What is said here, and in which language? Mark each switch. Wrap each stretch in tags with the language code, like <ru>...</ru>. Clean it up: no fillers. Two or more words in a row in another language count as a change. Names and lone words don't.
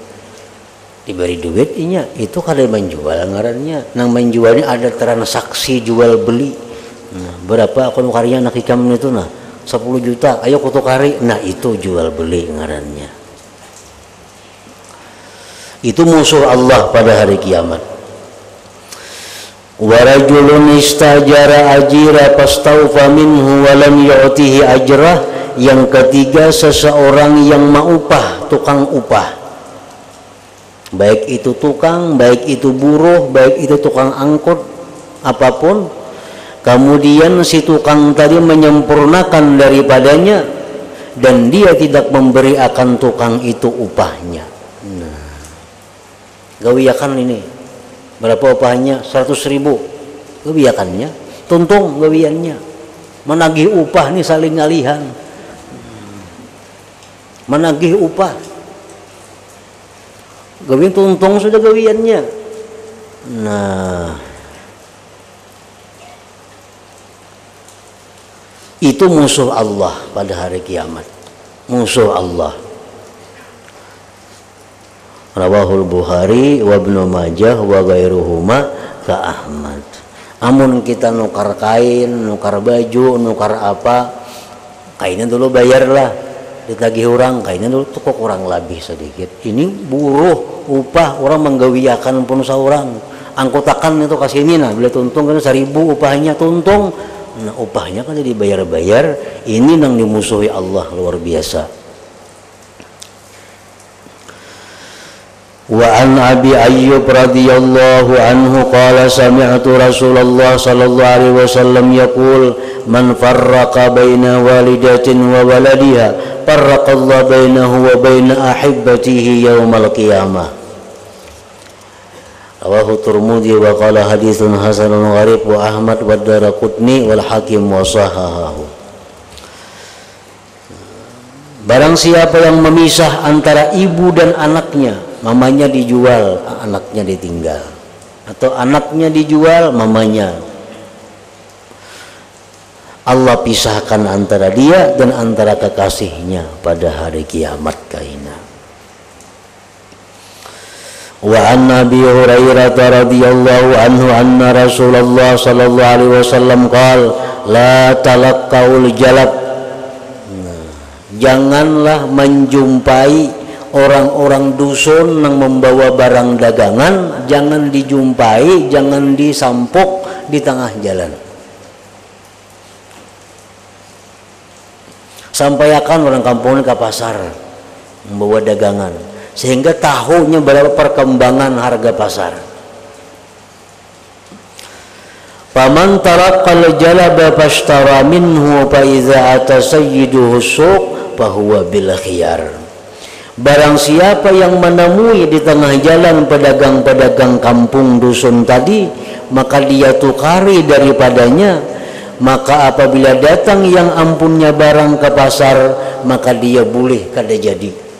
<bjn>Diberi duit inya, itu kada menjual ngarannya. Nang menjualnya ada transaksi jual beli. Nah, berapa aku nukarnya anak hikam itu nah? 10 juta, ayo aku tukari. Nah, itu jual beli ngarannya. Itu musuh Allah pada hari kiamat.</bjn> <ar>ورجل استأجر أجيرا فاستوفى منه ولم يعطه أجره.</ar> <id>Yang ketiga, seseorang yang mengupah tukang upah, baik itu tukang, baik itu buruh, baik itu tukang angkut, apapun. Kemudian si tukang tadi menyempurnakan daripadanya, dan dia tidak memberi akan tukang itu upahnya.</id> <bjn>Nah, gawiakan ini berapa upahnya? 100.000 gawiakannya, tuntung gawiannya, menagih upah nih saling ngalihan, menagih upah. Gawian tuntung sudah gawiannya. Nah, itu musuh Allah pada hari kiamat. Musuh Allah.</bjn> <ar>رواه البخاري وابن ماجه وغيرهما كأحمد.</ar> <bjn>Amun kita nukar kain, nukar baju, nukar apa, kainnya dulu bayarlah, ditagih orang, kainnya dulu tuh kok kurang lebih sedikit. Ini buruh upah orang menggawiakan pun seorang, angkutakan itu kasih ini nah, bila tuntung kan 1.000 upahnya tuntung. Nah, upahnya kan dibayar-bayar. Ini nang dimusuhi Allah luar biasa.</bjn> <ar>وعن أبي أيوب رضي الله عنه قال سمعت رسول الله صلى الله عليه وسلم يقول من فرق بين والدة وولدها فرق الله بينه وبين أحبته يوم القيامة. رواه الترمذي وقال حديث حسن غريب وأحمد والدارقطني والحاكم وصححه.</ar> <id>Barang siapa yang memisah antara ibu dan anaknya, mamanya dijual, anaknya ditinggal, atau anaknya dijual, mamanya, Allah pisahkan antara dia dan antara kekasihnya pada hari kiamat kaina.</id> <ar>وعن نبي هريرة رضي الله عنه أن رسول الله صلى الله عليه وسلم قال لا تلقوا الجلب.</ar> <id>Janganlah menjumpai orang-orang dusun yang membawa barang dagangan, jangan dijumpai, jangan disampuk di tengah jalan. Sampaikan orang kampung ke pasar membawa dagangan, sehingga tahunya berapa perkembangan harga pasar.</id> <ar>فمن تلقى الجلب فاشترى منه فإذا أتى سيده السوق فهو بالخيار.</ar> <id>Barang siapa yang menemui di tengah jalan pedagang-pedagang kampung dusun tadi, maka dia tukari daripadanya.</id> <bjn>Maka apabila datang yang ampunnya barang ke pasar, maka dia boleh kada jadi.</bjn>